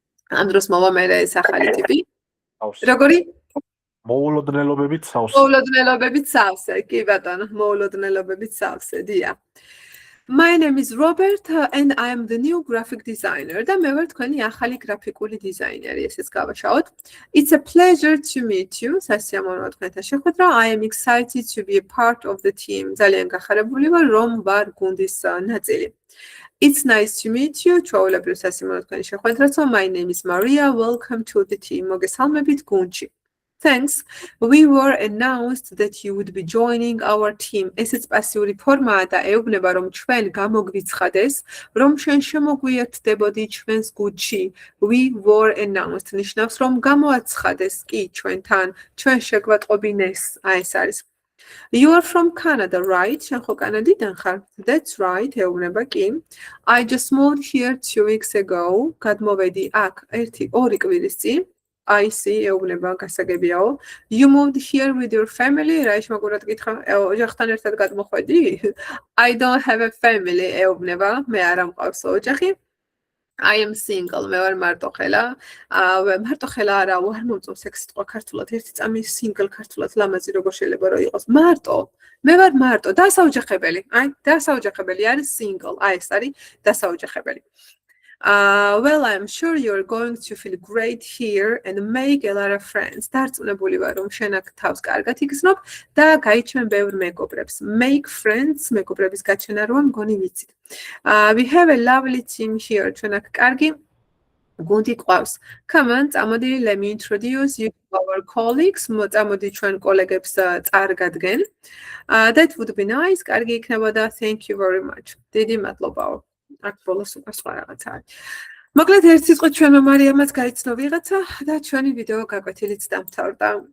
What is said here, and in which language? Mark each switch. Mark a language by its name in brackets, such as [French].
[Georgian] ამ დროს მოვა მე ეს ახალი ტიპი. როგორი? მოულოდნელობებით სავსე. მოულოდნელობებით სავსე, კი ბატონო, მოულოდნელობებით სავსე, დია. [English] My name is Robert and I am the new graphic designer. [Georgian] და მე ვარ თქვენი ახალი გრაფიკული დიზაინერი, ესეც გავაშაოთ. [English] It's a pleasure to meet you. [Georgian] სასიამოვნოა თქვენთან შეხვედრა. [English] I am excited to be a part of the team. [Georgian] ძალიან გახარებული ვარ, რომ ვარ გუნდის ნაწილი. [English] It's nice to meet you. [Georgian] ჩვეულებრივ სასიამოვნოა თქვენი შეხვედრა. [English] My name is Maria. Welcome to the team. [Georgian] მოგესალმებით გუნდში. [English] Thanks. We were announced that you would be joining our team. [Georgian] ესეც პასიური ფორმაა და ეუბნება რომ ჩვენ გამოგვიცხადეს, რომ შენ შემოგვიერთდებოდი ჩვენს გუნდში. [English] We were announced [Georgian] ნიშნავს რომ გამოაცხადეს კი ჩვენთან, ჩვენ შეგვატყობინეს. აი ეს არის. [English] You are from Canada, right? [Georgian] შენ ხო კანადიდან ხარ? [English] That's right. [Georgian] ეუბნება კი. [English] I just moved here 2 weeks ago. [Georgian] გადმოვედი აქ 2 კვირის წინ. [English] I see, [Georgian] ეუბნება გასაგებიაო. [English] You moved here with your family? [Georgian] რა ისმაგურად გითხრა, ოჯახთან ერთად გადმოხვედი? [English] I don't have a family, [Georgian] ეუბნება, მე არ ამყავს ოჯახი. [English] I am single, [Georgian] მე ვარ მარტოხელა. მარტოხელა არა, ვარ მომწონს ეს სიტყვა ქართულად. ერთი წამი single ქართულად ლამაზი როგორ შეიძლება რომ იყოს? მარტო. მე ვარ მარტო, დასაოჯახებელი. აი, დასაოჯახებელი არის single. აი, ეს არის დასაოჯახებელი. [English] Well, I'm sure you're going to feel great here and make a lot of friends. [Georgian] დარწმუნებული ვარ, რომ შენ აქ თავს კარგად იგრძნობ და გაიჩვენ ბევრ მეგობრებს. Make friends, მეგობრების გაჩენა როა მგონი ვიცით. [English] We have a lovely team here. [Georgian] ჩვენ აქ კარგი გუნდი ყავს. [English] Come on, [Georgian] წამოდი, [English] let me introduce you to our colleagues. [Georgian] წამოდი ჩვენ კოლეგებს წარგადგენ. [English] That would be nice. [Georgian] კარგი იქნებოდა. [English] Thank you very much. [Georgian] დიდი მადლობაო. აქ ბოლოს უკვე სხვა რაღაცა არის. მოკლედ ერთ სიტყვით ჩვენმა მარიამაც გაიცნო ვიღაცა და ჩვენი ვიდეო გაკვეთილიც დამთავრდა.